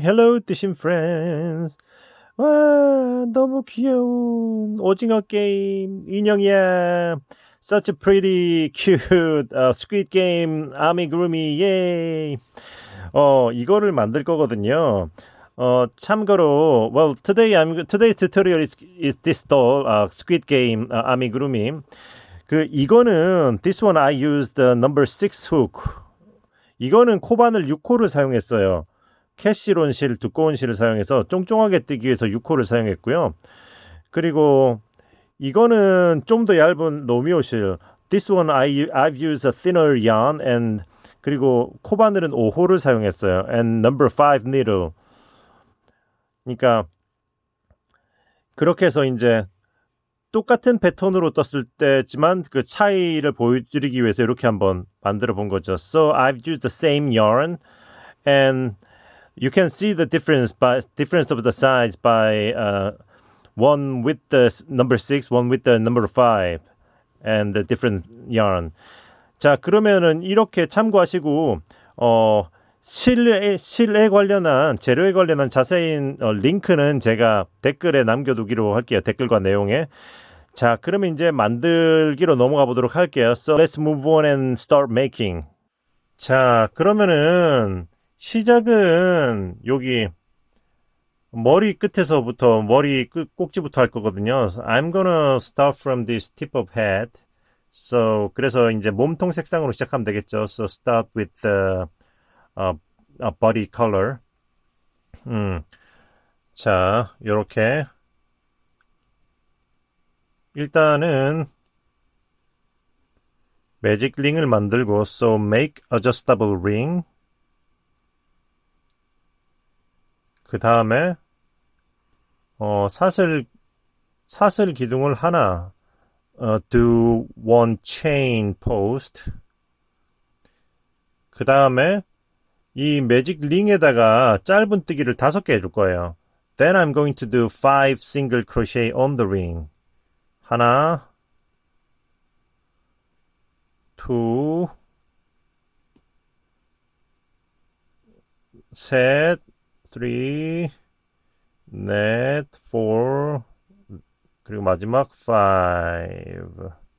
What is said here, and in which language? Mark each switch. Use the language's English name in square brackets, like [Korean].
[English] Hello 뜨신 friends. [Korean] 와 너무 귀여운 오징어 게임 인형이야. [English] Such a pretty cute Squid Game 아미구루미 예이. [Korean] 이거를 만들 거거든요. 참고로 [English] today's tutorial is this doll Squid Game 아미구루미. [Korean] 이거는 [English] this one I used the number 6 hook. [Korean] 이거는 코바늘 6호를 사용했어요. 캐시론 실, 두꺼운 실을 사용해서 쫑쫑하게 뜨기 위해서 6호를 사용했고요. 그리고 이거는 좀 더 얇은 노미오 실. [English] This one I've used a thinner yarn and [Korean] 그리고 코바늘은 5호를 사용했어요. [English] And number 5 needle. [Korean] 그러니까 그렇게 해서 이제 똑같은 패턴으로 떴을 때지만 그 차이를 보여드리기 위해서 이렇게 한번 만들어 본 거죠. [English] So I've used the same yarn and you can see the difference of the size by one with the number 6, one with the number 5 and the different yarn. [Korean] 자, 그러면은 이렇게 참고하시고 실에 관련한 재료에 관련한 자세한 링크는 제가 댓글에 남겨두기로 할게요. 댓글과 내용에. 자, 그러면 이제 만들기로 넘어가 보도록 할게요. [English] So let's move on and start making. [Korean] 자, 그러면은 시작은 여기 머리 끝에서부터 머리 꼭지부터 할 거거든요. [English] So I'm gonna start from this tip of head. So [Korean] 그래서 이제 몸통 색상으로 시작하면 되겠죠. [English] So start with the body color. [Korean] 자, 요렇게 일단은 매직 링을 만들고 [English] so make adjustable ring. [Korean] 그 다음에 사슬 기둥을 하나 [English] do one chain post. [Korean] 그 다음에 이 매직 링에다가 짧은 뜨기를 5개 해줄 거예요. [English] Then I'm going to do 5 single crochet on the ring. [Korean] 하나, two, 셋, three, 넷, four, 그리고 마지막 five, 5.